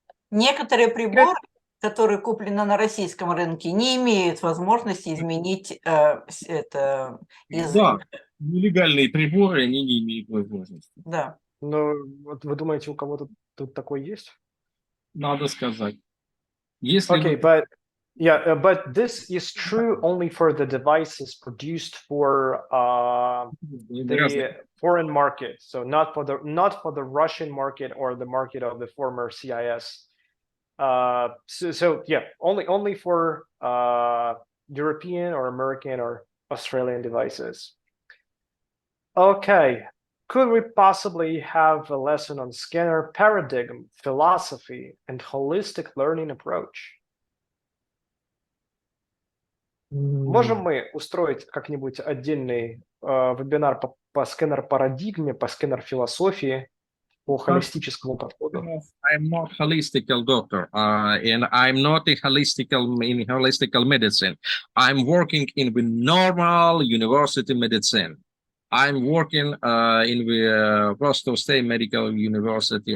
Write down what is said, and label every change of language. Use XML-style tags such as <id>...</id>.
<ru>Некоторые приборы, которые куплены на российском рынке, не имеют возможности изменить это язык. Да, нелегальные приборы, они не имеют возможности. Да. Но вот вы думаете, у кого-то тут такой есть? Надо сказать. Если</ru> <en>Okay, but yeah, but this is true only for the devices produced for the foreign market. So not for the Russian market or the market of the former CIS. So yeah, only for European or American or Australian devices. Okay, could we possibly have a lesson on scanner paradigm, philosophy, and holistic learning approach?</en> <ru>Можем мы устроить как-нибудь отдельный вебинар по сканер-парадигме, по сканер-философии, по холистическому подходу?</ru> <en>I'm not holistical doctor, and I'm not in holistical medicine. I'm working in the normal university medicine. I'm working in the Rostov State Medical University.</en>